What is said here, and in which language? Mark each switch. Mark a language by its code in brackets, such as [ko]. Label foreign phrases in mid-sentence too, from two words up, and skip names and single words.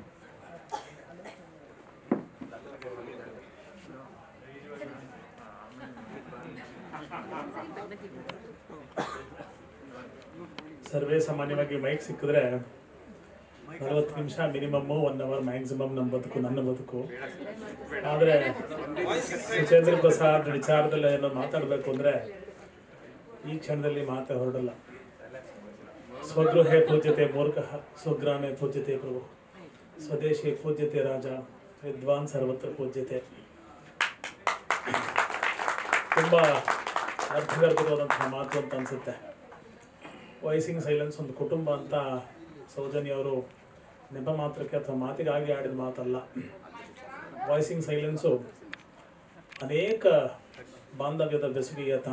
[kn] ಸರ್ವೇ ಸಾಮಾನ್ಯವಾಗಿ ಮೈಕ್ ಸಿಕ್ಕಿದ್ರೆ 40 ನಿಮಿಷ [en] minimum, 1 hour maximum [kn] ನಮ್ಮ ಬದುಕು, ನನ್ನ ಬದುಕು. ಆದರೆ ಸುಚೇಂದ್ರ ಪ್ರಸಾದ್ ವಿಚಾರದಲ್ಲಿ ಏನೋ ಮಾತಾಡಬೇಕು ಅಂದರೆ ಈ ಕ್ಷಣದಲ್ಲಿ ಮಾತೇ ಹೊರಡಲ್ಲ. [sa] ಸ್ವಗೃಹೇ ಪೂಜ್ಯತೆ ಮೂರ್ಖಃ, ಸ್ವಗ್ರಾಮೇ ಪೂಜ್ಯತೆ ಪ್ರಭು, ಸ್ವದೇಶಿ ಪೂಜ್ಯತೆ ರಾಜ, ವಿದ್ವಾನ್ ಸರ್ವತ್ರ ಪೂಜ್ಯತೆ. [kn] ತುಂಬ ಅರ್ಥಗರ್ಭಿತವಾದಂತಹ ಮಾತು ಅಂತ ಅನಿಸುತ್ತೆ. ವಾಯ್ಸಿಂಗ್ ಸೈಲೆನ್ಸ್ ಒಂದು ಕುಟುಂಬ ಅಂತ ಸೌಜನ್ಯ ಅವರು ನೆಪ ಮಾತ್ರಕ್ಕೆ ಅಥವಾ ಮಾತಿಗಾಗಿ ಆಡಿದ ಮಾತಲ್ಲ. ವಾಯ್ಸಿಂಗ್ ಸೈಲೆನ್ಸು ಅನೇಕ ಬಾಂಧವ್ಯದ ಬೆಸುಗೆಯ ತಾಣ.